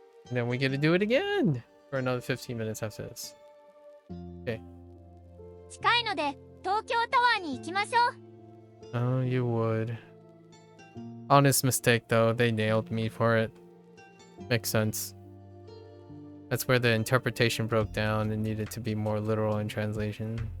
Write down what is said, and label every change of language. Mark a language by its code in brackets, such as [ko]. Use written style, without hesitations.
[en] Then we get to do it again for another 15 minutes after this. [ja] 近いので東京タワーに行きましょう。 [en] Oh, you would. Honest mistake though, they nailed me for it. Makes sense. That's where the interpretation broke down and needed to be more literal in translation.